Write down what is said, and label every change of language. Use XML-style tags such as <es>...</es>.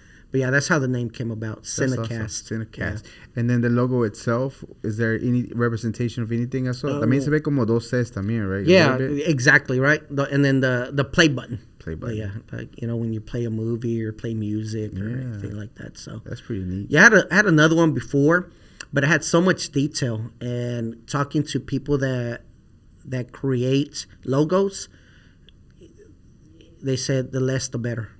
<en>But yeah, that's how the name came about. CineCast. Awesome. CineCast. Yeah. And then the logo itself, is there any representation of anything?</en> <es>También se ve como dos Cs también, right?</es> <en>Yeah, exactly, right. And then the play button. Play button. Yeah, like when you play a movie or play music or anything like that. So that's pretty neat. Yeah, I had another one before, but it had so much detail. And talking to people that create logos, they said the less the better.</en>